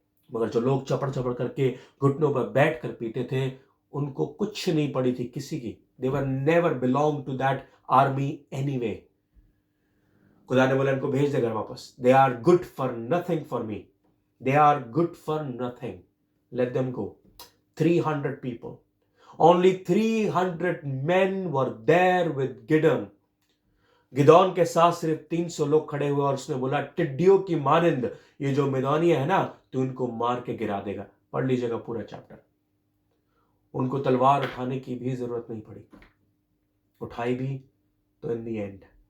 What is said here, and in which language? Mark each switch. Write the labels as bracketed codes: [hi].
[hi] मगर जो लोग चपड़ चपड़ करके घुटनों पर बैठ कर पीते थे उनको कुछ नहीं पड़ी थी किसी की। [en] They were never belong to that army anyway. [hi] खुदा ने बोला इनको भेज दे घर वापस। [en] They are good for nothing for me, they are good for nothing, let them go. 300 people, only 300 men were there with Gideon. [hi] Gideon के साथ सिर्फ 300 लोग खड़े हुए और उसने बोला टिड्डियों की मानिंद ये जो मिदौनिया है ना, तो उनको मार के गिरा देगा। पढ़ लीजिएगा पूरा चैप्टर। उनको तलवार उठाने की भी जरूरत नहीं पड़ी, उठाई भी तो [en] In the end.